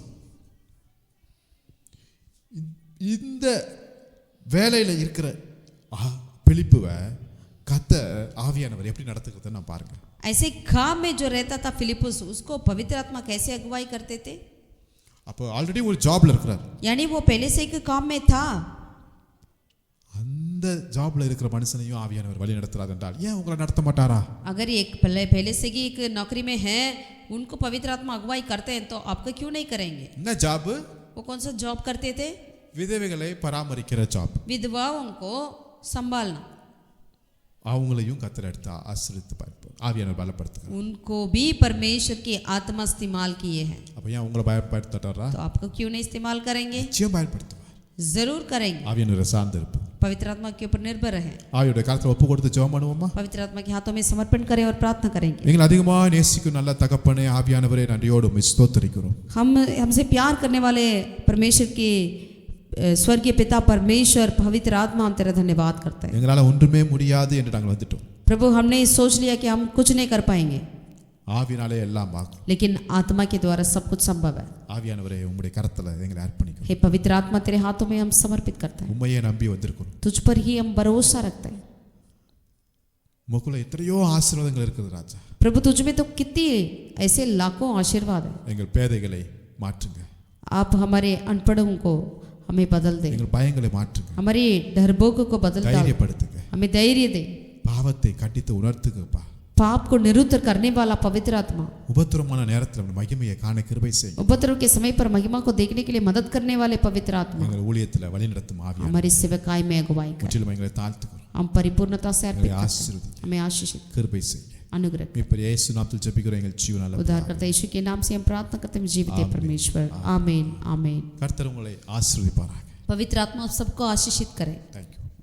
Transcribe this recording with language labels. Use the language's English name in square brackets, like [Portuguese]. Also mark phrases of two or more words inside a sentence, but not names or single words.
[Tamil] இந்த வேலையில இருக்கிற பிலிப்புவை கர்த்தர் ஆவியானவர் எப்படி நடத்துகிறத நான் பாருங்க [Hindi] ऐसे काम में जो रहता था फिलिप्पुस उसको पवित्र आत्मा कैसे अगुवाई करते थे [Tamil] அப்போ ஆல்ரெடி ஒரு ஜாப்ல இருக்கிறார் [Hindi] यानी वो पहले से एक काम में था [Tamil] அந்த ஜாப்ல இருக்கிற மனுஷனையும் ஆவியானவர் வழி நடத்துறார் என்றால் ஏன் உங்களை நடத்த மாட்டாரா [Hindi] अगर एक पहले से ही एक नौकरी में है उनको पवित्र आत्मा अगुवाई करते हैं तो आपका क्यों नहीं करेंगे [Tamil] என்ன ஜாப் [Hindi] वो कौन सा जॉब करते थे [Tamil] விதவைகளை பராமரிக்கிற ஜாப் [Hindi] विधवाओं को संभालना [Tamil] அவங்களையும் கர்த்தர் எடுத்து ஆசீர்வதித்து பார்ப்பார் ஆவியானவர் பலப்படுத்துகிறார் [Hindi] उनको भी परमेश्वर की आत्मा इस्तेमाल किए हैं [Tamil] அப்ப ஏன் உங்களை பயப்படுத்தாரா [Hindi] तो आपको क्यों नहीं इस्तेमाल करेंगे [Tamil] நிச்சயம் பயன்படுத்துவார் [Hindi] जरूर करेंगे [Tamil] ஆவியானவரை சார்ந்து இருப்போம் [Hindi] पवित्र आत्मा के ऊपर निर्भर रहे [Tamil] ஆவியோட காலத்துல ஒப்பு கொடுத்து ஜெபம் பண்ணுவோமா [Hindi] पवित्र आत्मा के हाथों में समर्पण करें और प्रार्थना करेंगे [Tamil] எங்களை அதிகமாக நேசிக்கும் நல்ல தகப்பனே ஆவியானவரே நன்றியோடு ஸ்தோத்திரிக்கிறோம் [Hindi] हमसे प्यार करने वाले परमेश्वर के स्वर्गीय पिता परमेश्वर पवित्र आत्मा हम तेरा धन्यवाद करते हैं। [Tamil] எங்களால் ஒன்றுமே முடியாது என்று நாங்கள் வந்துட்டோம். [Hindi] प्रभु हमने सोच लिया कि हम कुछ नहीं कर पाएंगे, [Tamil] ஆவினாலே எல்லாம் ஆகும். [Hindi] लेकिन आत्मा के द्वारा सब कुछ संभव है। [Tamil] ஆவியானவரே உம்முடைய கரத்தில் எங்களை அர்ப்பணிக்கிறோம். [Hindi] हे पवित्र आत्मा तेरे हाथों में हम समर्पित करते हैं। [Tamil] உம்மையே நம்பி வந்திருக்கிறோம். [Hindi] तुझ पर ही हम भरोसा रखते हैं। [Tamil] உமக்குள்ள எத்தனையோ ஆசீர்வாதங்கள் இருக்குது ராஜா. [Hindi] प्रभु तुझ में तो कितनी ऐसे लाखों आशीर्वाद है। [Tamil] எங்கள் பேதைகளை மாற்றுங்க. [Hindi] आप हमारे अनपढ़ों को हमें बदल दे, [Tamil] எங்கள் பயங்களை மாற்றுங்க. [Hindi] हमारी डरपोकों को बदल दे, [Tamil] தைரியப்படுத்துங்க. [Hindi] हमें धैर्य दे। [Tamil] பாவத்தை கண்டித்து உணர்த்துங்கப்பா. [Hindi] पाप को निरुद्ध करने वाला पवित्र आत्मा, [Tamil] உபத்திரமான நேரத்தில் உம்முடைய மகிமையை காண கிருபை செய்யுங்க. [Hindi] उपद्रव के समय पर महिमा को देखने के लिए मदद करने वाले पवित्र आत्मा, [Tamil] எங்கள் ஊழியத்தில் வழிநடத்தும் ஆவியானவரே [Hindi] हमारी सेवकाई में अगुवाई कर। [Tamil] முற்றிலும் எங்களை தாழ்த்துகிறோம். [Hindi] हम परिपूर्णता से अर्पित [Tamil] எங்களை [Hindi] करते हैं। [Tamil] ஆசீர்வதிங்க. [Hindi] हमें आशीषित [Tamil] கிருபை செய்யுங்க. [Hindi] अनुग्रह कर। [Tamil] மீட்பர் இயேசு நாமத்தில் ஜெபிக்கிறோம் எங்கள் ஜீவனால [Hindi] उद्धार करता यीशु के नाम से हम प्रार्थना करते हैं, जीवित है परमेश्वर। आमीन आमीन। [Tamil] கர்த்தர் உங்களை ஆசீர்வதிப்பாராக. [Hindi] पवित्र आत्मा आप सबको आशीषित करे। [English] thank you.